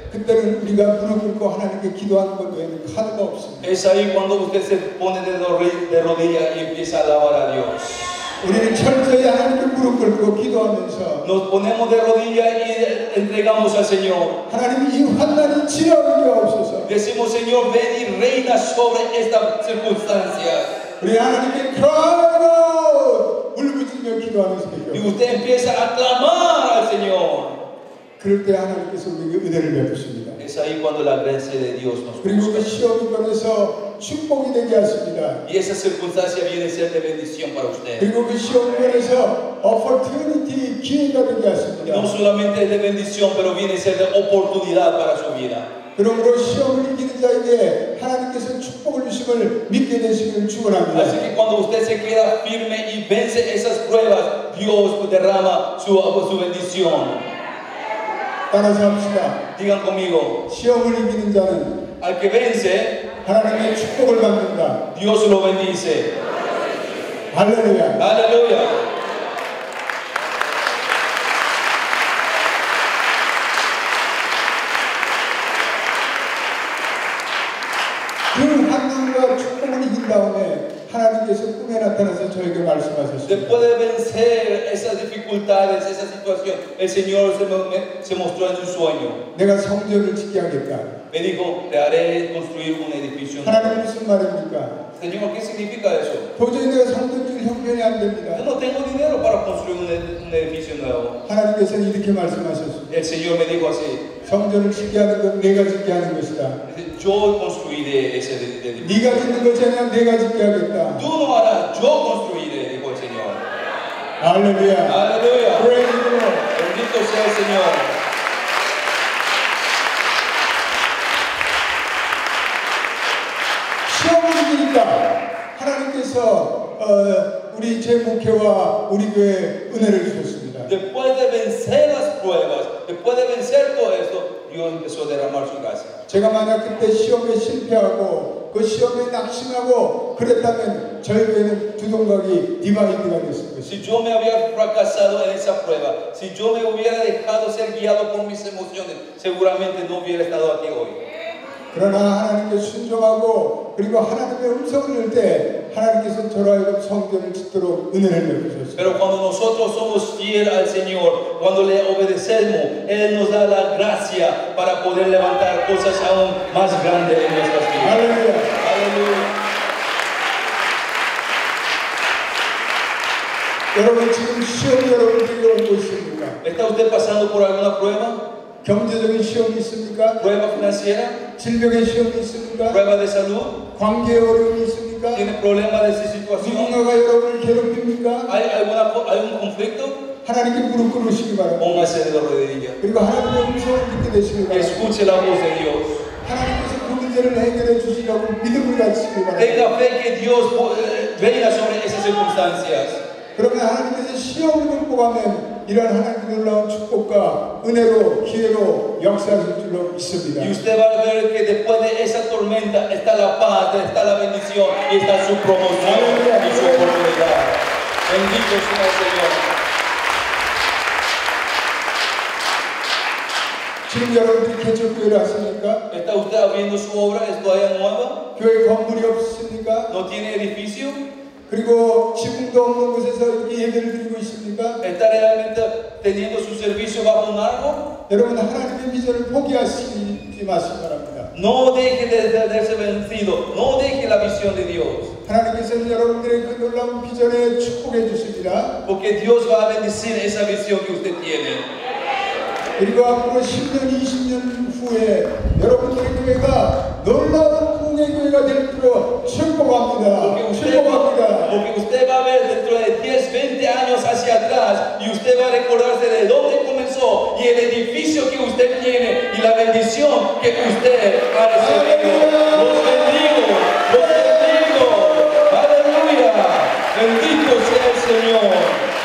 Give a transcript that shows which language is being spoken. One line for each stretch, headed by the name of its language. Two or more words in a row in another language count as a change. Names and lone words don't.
Korean: 그때는 우리가 무릎 꿇고 하나님께 기도하는 것 외에는 카드가 없습니다.
Spanish: Es ahí cuando usted se pone de rodillas y empieza a alabar a Dios.
Korean: 우리는 철저히 하나님께 무릎 꿇고 기도하면서
Spanish: Nos ponemos de rodillas y entregamos al Señor.
Korean: 하나님 이 환난이 지나가옵소서.
Spanish: Decimos: Señor, ven y reina sobre esta circunstancia.
Korean: 우리 하나님께 cry 울부짖며 기도하면서
Spanish: Y
Korean: 기도합니다.
Spanish: usted empieza a clamar al Señor.
Korean: 그럴 때 하나님께서 우리에게 은혜를 베푸십니다.
Spanish: Es ahí cuando la gracia de Dios nos
Korean: 그리고 그
Spanish: busca.
Korean: 시험이 변해서 축복이 되게 하십니다.
Spanish: Y esa circunstancia viene a ser de bendición para usted.
Korean: 그리고 그 시험이 변해서 opportunity 기회가 되게
Spanish: No
Korean: 하십니다.
Spanish: solamente es de bendición, pero viene a ser de oportunidad para su vida.
Korean: 그러므로 시험을 이기는 자에게 하나님께서 축복을 주심을 믿게 되시기를
Spanish: Así
Korean: 축원합니다.
Spanish: que cuando usted se queda firme y vence esas pruebas, Dios derrama su bendición.
Korean: 따라서 합시다.
Spanish: Digan conmigo:
Korean: 시험을 이기는 자는
Spanish: al que vence,
Korean: 하나님의 축복을 받는다.
Spanish: Dios lo bendice.
Korean: 할렐루야.
Spanish: Aleluya.
Korean: 그 환난과 축복을 이긴 다음에 하나님께서 꿈에 나타나서 저에게 말씀하셨습니다.
Spanish: Después de vencer esas dificultades, esa situación, el Señor se mostró en un sueño.
Korean: 내가 성전을 짓게 하겠다.
Spanish: Me dijo: te haré construir un edificio nuevo.
Korean: 하나님 무슨 말입니까?
Spanish: Señor, ¿qué significa eso?
Korean: 도저히 내가 성전 질 형편이 안
Spanish: Yo
Korean: 됩니다.
Spanish: no tengo dinero para construir un edificio nuevo.
Korean: 하나님께서는 이렇게 말씀하셨습니다.
Spanish: El Señor me dijo así:
Korean: 성전을 짓게 하는 건 내가 짓게 하는 것이다.
Spanish: yo construiré ese edificio.
Korean: 네가 짓는 것이 아니라 내가 짓게 하겠다.
Spanish: Tú no harás, yo construiré, dijo el Señor.
Korean: 할렐루야.
Spanish: Aleluya.
English: Praise the Lord.
Spanish: Bendito sea el Señor.
Korean: 시험이니까 하나님께서 우리 제 목회와 우리 교회에 은혜를 주셨습니다.
Spanish: Después de vencer las pruebas, después de vencer todo esto, Dios empezó a derramar su gracia.
Korean: 제가 만약 그때 시험에 실패하고 그 시험에 낙심하고 그랬다면 저희 교회는 두동강이 디바이드가 됐을 것입니다.
Spanish: Si yo me había fracasado en esa prueba, si yo me hubiera dejado ser guiado por mis emociones, seguramente no hubiera estado aquí hoy.
Korean: 그러나 하나님께 순종하고 그리고 하나님의 음성을 들을 때 하나님께서 저로 하여금 성전을 짓도록 은혜를 베푸셨습니다.
Spanish: Pero cuando nosotros somos fieles al Señor, cuando le obedecemos, Él nos da la gracia para poder levantar cosas aún más grandes en nuestras vidas.
Korean: 할렐루야.
Spanish: Aleluya.
Korean: 여러분 지금 시험이 여러분들에게 오고 있습니까?
Spanish: ¿Está usted pasando por alguna prueba?
Korean: 경제적인 시험이 있습니까?
Spanish: ¿Prueba financiera?
Korean: 질병의 시험이 있습니까?
Spanish: ¿Prueba de salud?
Korean: 관계의 어려움이 있습니까?
Spanish: ¿Tiene problemas de esa situación?
Korean: 누군가가 여러분을 괴롭힙니까?
Spanish: ¿Hay algún conflicto?
Korean: 하나님께 무릎 꿇으시기 바랍니다.
Spanish: Póngase de rodillas.
Korean: 그리고 하나님의 음성을 듣게 되시기 바랍니다.
Spanish: Escuche la voz de Dios.
Korean: 하나님께서 그 문제를 해결해 주시려고 믿음을 가지시기 바랍니다.
Spanish: Tenga fe que Dios venga sobre esas circunstancias.
Korean: 그러면 하나님께서 시험을 극복하면 이런 하나님의 놀라운 축복과 은혜로 기회로 역사하실 줄로 믿습니다.
Spanish: Y usted va a ver que después de esa tormenta está la paz, está la bendición y está su promoción y su oportunidad. Bendito sea el Señor.
Korean: 지금 여러분들이 개척교회를 하십니까?
Spanish: ¿Está usted abriendo su obra? ¿Es todavía nueva?
Korean: 교회 건물이 없습니까?
Spanish: ¿No tiene edificio?
Korean: 그리고 지붕도 없는 곳에서 이렇게 예배를 드리고 있습니까?
Spanish: ¿Está realmente teniendo su servicio bajo un árbol?
Korean: 여러분 하나님의 비전을 포기하시지 마시기 바랍니다.
Spanish: No deje de darse vencido, no deje la visión de Dios.
Korean: 하나님께서는 여러분들의 그 놀라운 비전에 축복해 주십니다.
Spanish: Porque Dios va a bendecir esa visión que usted tiene.
Korean: 그리고 앞으로 10년, 20년 후에 여러분들의 교회가 놀라운 공의 교회가 될 줄로 축복합니다. 축복합니다.
Spanish: Porque usted va a ver dentro de 10, 20 años hacia atrás y usted va a recordarse de dónde comenzó y el edificio que usted tiene y la bendición que usted ha recibido. Los bendigo, los bendigo. Aleluya. Bendito sea el Señor.